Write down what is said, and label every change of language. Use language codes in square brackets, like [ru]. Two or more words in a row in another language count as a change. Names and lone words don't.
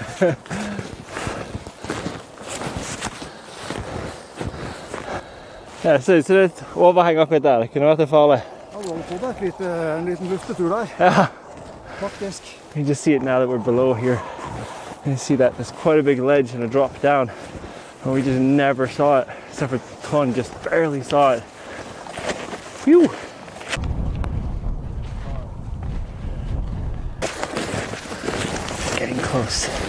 [no] Ja, det ser ut som det er et overheng akkurat der. Det kunne vært det farlig. En liten luftetur der. [en] Yeah. [no] Faktisk. [en] You can just see it now that we're below here. You can see that there's quite a big ledge and a drop down. And we just never saw it, except for Trond just barely saw it. Phew! Getting close.